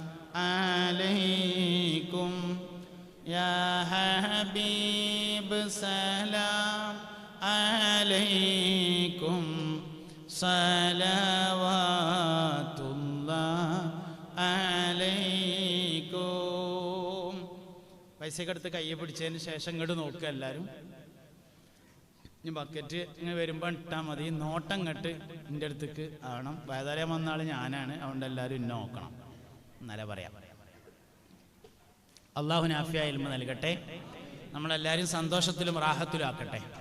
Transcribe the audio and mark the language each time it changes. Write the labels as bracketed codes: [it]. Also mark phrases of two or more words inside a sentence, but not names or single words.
[ar] عليكم يا حبيب سلام عليكم صلوات الله عليكم. [ml] പൈസയൊക്കെ എടുത്ത് കയ്യെ പിടിച്ചതിന് ശേഷം ഇങ്ങോട്ട് നോക്കുക എല്ലാവരും. ഇനി ബക്കറ്റ് ഇങ്ങനെ വരുമ്പോൾ ഇട്ടാൽ മതി. നോട്ടം കെട്ട് എൻ്റെ അടുത്തേക്ക് ആവണം. വേദാലയം വന്ന ആൾ ഞാനാണ്, അതുകൊണ്ട് എല്ലാവരും ഇന്നെ നോക്കണം, എന്നാലേ പറയാം. അള്ളാഹു [ar] نافعا علما [ml] നൽകട്ടെ, നമ്മളെല്ലാവരും സന്തോഷത്തിലും റാഹത്തിലും ആക്കട്ടെ.